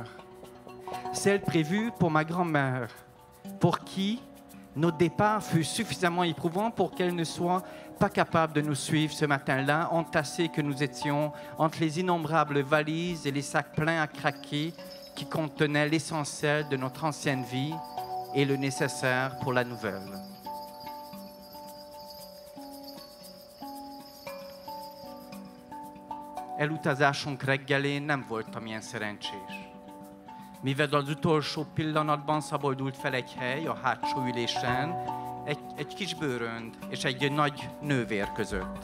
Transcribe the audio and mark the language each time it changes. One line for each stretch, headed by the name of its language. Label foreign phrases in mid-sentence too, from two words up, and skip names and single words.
French: Celle prévue pour ma grand-mère, pour qui notre départ fut suffisamment éprouvant pour qu'elle ne soit pas capable de nous suivre ce matin-là, entassés que nous étions entre les innombrables valises et les sacs pleins à craquer qui contenaient l'essentiel de notre ancienne vie et le nécessaire pour la nouvelle.
Hungarian: Elutazásunk reggelén nem voltam ilyen szerencsés. Mivel az utolsó pillanatban szabadult fel egy hely a hátsó ülésen, egy kis bőrönd és egy nagy nővér között.